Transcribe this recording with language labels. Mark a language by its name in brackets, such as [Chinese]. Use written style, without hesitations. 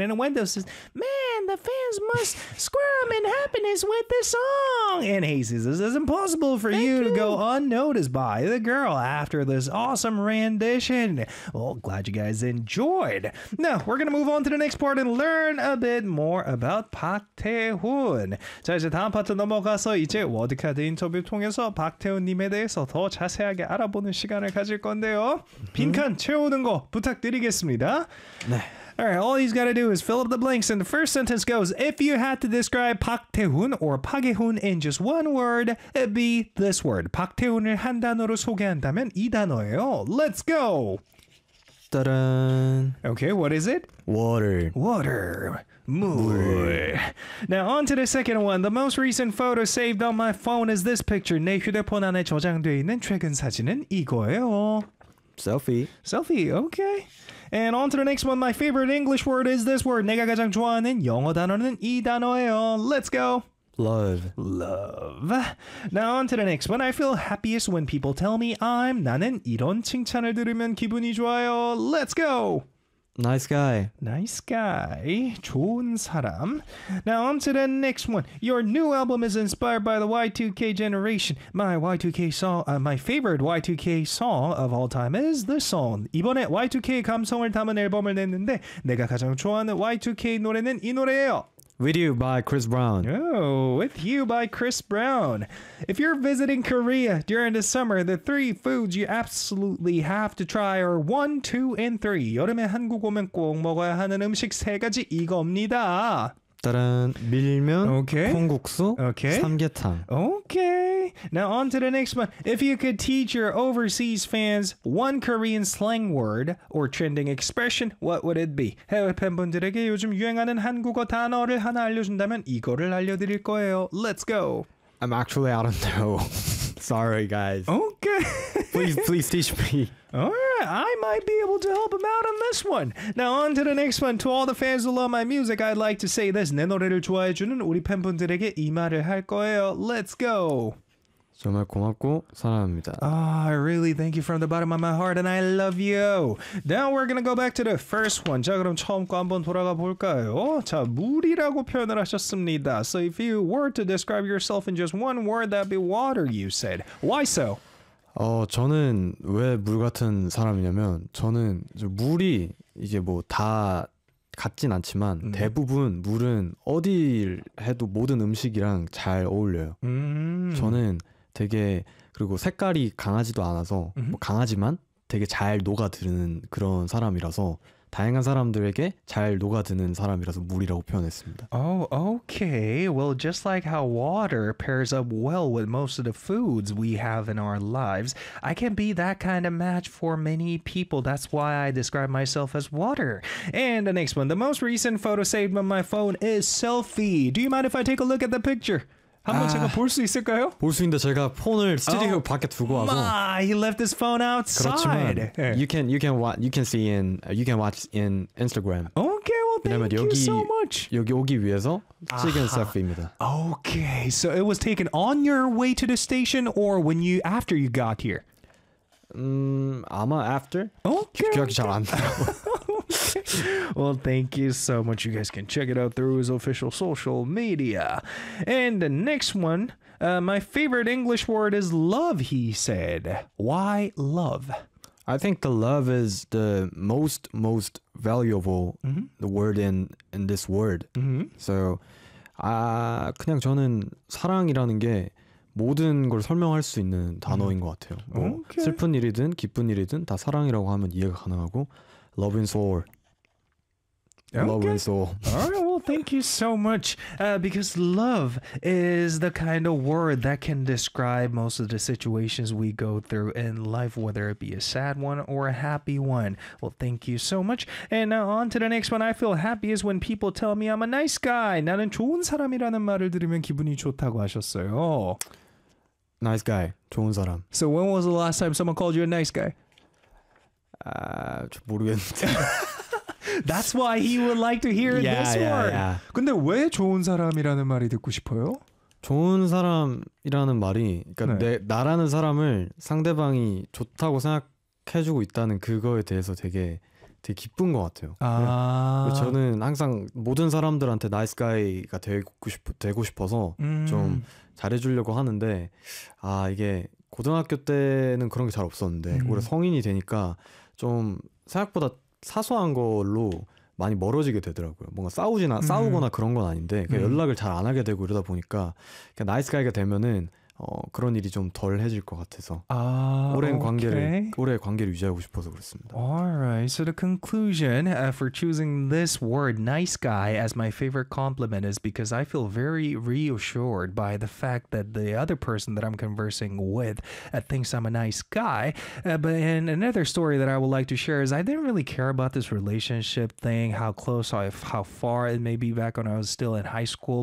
[English] And a window says, man, the fans must squirm in happiness with this song. And Hazy says, it's impossible for you to go unnoticed by the girl after this awesome rendition. Well, glad you guys enjoyed. Now, we're going to move on to the next part and learn a bit more about Park Tae-hoon. [Korean] 자, 이제 다음 파트 넘어가서 이제 워드카드 인터뷰 통해서 박태훈님에 대해서 더 자세하게 알아보는 시간을 가질 건데요. 빈칸 채우는 거 부탁드리겠습니다. 네. [English] All right, all he's got to do is fill up the blanks, and the first sentence goes, if you had to describe Park Tae-hoon or Park Hyun in just one word, it'd be this word. [Korean] Park Tae-hoon을 한 단어로 소개한다면 이 단어예요. [English] Let's go! Ta-dun. Okay, what is it? Water. Water. Mood. Now, on to the second one. The most recent photo saved on my phone is this picture. [Korean] 내 휴대폰 안에 저장되어 있는 최근 사진은 이거예요. [English] Selfie. Selfie, okay. And on to the next one. My favorite English word is this word. [Korean] 내가 가장 좋아하는 영어 단어는 이 단어예요. [English] Let's go. Love. Love. Now on to the next one. I feel happiest when people tell me I'm [Korean] 나는 이런 칭찬을 들으면 기분이 좋아요. [English] Let's go. Nice guy. Nice guy. [Korean] 좋은 사람. [English] Now on to the next one. Your new album is inspired by the Y2K generation. My favorite Y2K song of all time is this song. [Korean] 이번에 Y2K 감성을 담은 앨범을 냈는데 내가 가장 좋아하는 Y2K 노래는 이 노래예요. [English] With You by Chris Brown. Oh, With You by Chris Brown. If you're visiting Korea during the summer, the three foods you absolutely have to try are 1, 2, and 3. [Korean] 여름에 한국 오면 꼭 먹어야 하는 음식 세 가지 이겁니다. 따란, 밀면, okay. 콩국수, okay. 삼계탕. [English] Okay. Now on to the next one. If you could teach your overseas fans one Korean slang word or trending expression, what would it be? [Korean] 해외 팬분들에게 요즘 유행하는 한국어 단어를 하나 알려준다면 이거를 알려드릴 거예요. [English] Let's go. I'm actually out of know. Sorry, guys. Okay. please teach me. Alright, I might be able to help him out on this one. Now on to the next one. To all the fans who love my music, I'd like to say this. [Korean] 내 노래를 좋아해주는 우리 팬분들에게 이 말을 할 거예요. [English] Let's go. [Korean] 정말 고맙고 사랑합니다. [English] Oh, I really thank you from the bottom of my heart and I love you. Now we're gonna go back to the first one. [Korean] 자, 그럼 처음 거 한번 돌아가 볼까요? 자, 물이라고 표현을 하셨습니다. [English] So if you were to describe yourself in just one word, that'd be water, you said. Why so? [Korean] 저는 왜 물 같은 사람이냐면 저는 물이 이제 뭐 다 같진 않지만 대부분 물은 어딜 해도 모든 음식이랑 잘 어울려요. 저는 되게 그리고 색깔이 강하지도 않아서 뭐 강하지만 되게 잘 녹아드는 그런 사람이라서 다양한 사람들에게 잘 녹아드는 사람이라서 물이라고 표현했습니다. [English] Oh, okay. Well, just like how water pairs up well with most of the foods we have in our lives, I can be that kind of match for many people. That's why I describe myself as water. And the next one. The most recent photo saved on my phone is selfie. Do you mind if I take a look at the picture? [Korean] 한번 제가 볼 수 있을까요? 볼 수 있는데 제가 폰을 스튜디오 밖에 두고 와서. [English] He left his phone outside. 그렇지만 yeah. you can watch in Instagram. Okay, well thank you [Korean] 여기, [English] so much. [Korean] 여기 오기 위해서 찍은 셀피입니다. [English] Okay, so it was taken on your way to the station or when you after you got here? [Korean] 아마 after. [English] Okay. [Korean] 기억이 잘 안 나요. [English] Well, thank you so much. You guys can check it out through his official social media. And the next one, my favorite English word is love, he said. Why love? I think the love is the most valuable the word in this word. [Korean] So, 그냥 저는 사랑이라는 게 모든 걸 설명할 수 있는 단어인 것 같아요. 뭐 [English] okay. [Korean] 슬픈 일이든 기쁜 일이든 다 사랑이라고 하면 이해가 가능하고 [English] love in soul. Love okay. and soul. All right, well, thank you so much. Because love is the kind of word that can describe most of the situations we go through in life, whether it be a sad one or a happy one. Well, thank you so much. And now on to the next one. I feel happiest when people tell me I'm a nice guy. [Korean] 나는 좋은 사람이라는 말을 들으면 기분이 좋다고 하셨어요. [English] Nice guy. [Korean] 좋은 사람. [English] So when was the last time someone called you a nice guy? [Korean] 아, 저 모르겠는데. [English] That's why he would like to hear this word. [Korean] 근데 왜 좋은 사람이라는 말이 듣고 싶어요? 좋은 사람이라는 말이 그러니까 네. 나라는 사람을 상대방이 좋다고 생각해주고 있다는 그거에 대해서 되게 기쁜 것 같아요. 아. 저는 항상 모든 사람들한테 나이스 가이가 되고 싶어서 좀 잘해주려고 하는데 아 이게 고등학교 때는 그런 게 잘 없었는데 올해 성인이 되니까 좀 생각보다 사소한 걸로 많이 멀어지게 되더라고요. 뭔가 싸우거나 그런 건 아닌데 연락을 잘 안 하게 되고 이러다 보니까 그냥 나이스 가이가 되면은 그런 일이 좀 덜해질 것 같아서 오랜 관계를 유지하고 싶어서 그랬습니다. [English] Alright, so the conclusion for choosing this word, nice guy, as my favorite compliment is because I feel very reassured by the fact that the other person that I'm conversing with thinks I'm a nice guy. But in another story that I would like to share is I didn't really care about this relationship thing, how close, how far it may be back when I was still in high school.